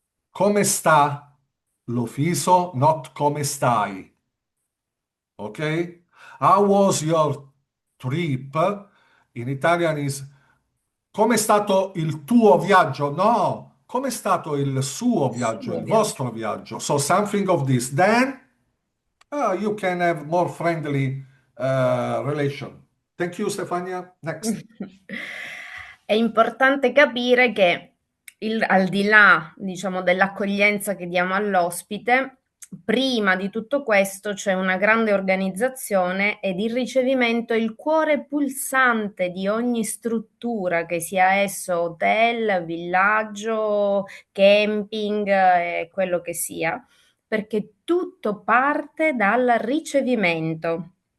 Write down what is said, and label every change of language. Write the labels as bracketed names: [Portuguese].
[Italian] Come sta l'ufficio, not come stai. Ok? [English] How was your trip? In Italian is [Italian] come è stato il tuo viaggio? No, come è stato il suo viaggio, Suo il viaggio. vostro viaggio? [English] So something of this. Then you can have more friendly relation. Thank you, Stefania. Next. [Italian] È importante capire che al di là, diciamo, dell'accoglienza che diamo all'ospite, prima di tutto questo c'è una grande organizzazione ed il ricevimento è il cuore pulsante di ogni struttura, che sia esso hotel, villaggio, camping, quello che sia, perché tutto parte dal ricevimento.